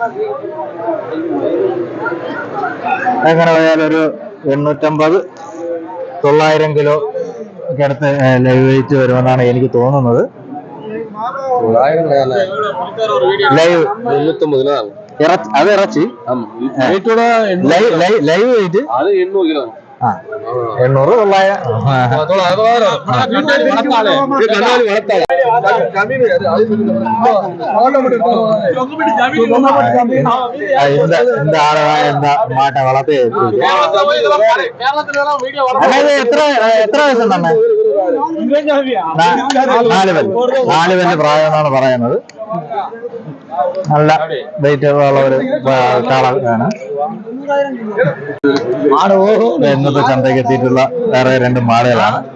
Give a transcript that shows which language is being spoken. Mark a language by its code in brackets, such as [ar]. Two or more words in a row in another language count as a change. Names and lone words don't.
[ml] എങ്ങനെ പോയാലും ഒരു 850-900 കിലോ ഒക്കെ അടുത്ത് ലൈവ് വെയിറ്റ് വരുമെന്നാണ് എനിക്ക് തോന്നുന്നത്. ലൈവ് 850. അത് ഇറച്ചി. ലൈവ് വെയിറ്റ് 800 കിലോ. 800, 900. [ta] இந்த ஆடவா இந்த மாட்டை வளர்த்து [ml] എത്ര വയസ്സുണ്ട്? 4 വല്യ പ്രായം എന്നാണ് പറയുന്നത്. നല്ല വെയിറ്റ് ഉള്ള ഒരു കാളയാണ്. ഇന്നത്തെ ചന്തയ്ക്ക് എത്തിയിട്ടുള്ള വേറെ 2 മാടുകളാണ്.